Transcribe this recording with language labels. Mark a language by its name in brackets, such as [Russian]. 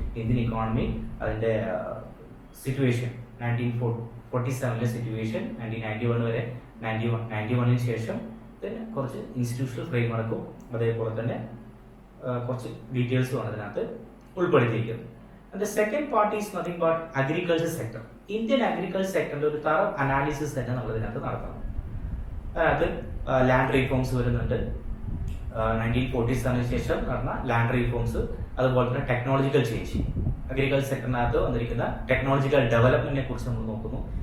[Malayalam] Indian economy, അതിന്റെ situation, 1947 situation, 1991 വരെ, 91 ശേഷം പിന്നെ കുറച്ച് ഇൻസ്റ്റിറ്റ്യൂഷണൽ ഫ്രെയിംവർക്കും അതേപോലെ തന്നെ കുറച്ച് ഡീറ്റെയിൽസും ആണ് അതിനകത്ത് ഉൾപ്പെടുത്തിയിരിക്കുന്നത്. [English] And the second part is nothing but agriculture sector. [Malayalam] Indian agriculture സെക്ടറിന്റെ ഒരു തറ അനാലിസിസ് തന്നെ നമ്മൾ ഇതിനകത്ത് നടത്തണം. അതായത് ലാൻഡ് റീഫോംസ് വരുന്നുണ്ട്, 1947 ശേഷം നടന്ന ലാൻഡ് റീഫോംസ്, അതുപോലെ തന്നെ ടെക്നോളജിക്കൽ ചേഞ്ച്, അഗ്രികൾച്ചർ സെക്ടറിനകത്ത് വന്നിരിക്കുന്ന ടെക്നോളജിക്കൽ ഡെവലപ്മെന്റിനെ കുറിച്ച് നമ്മൾ നോക്കുന്നു.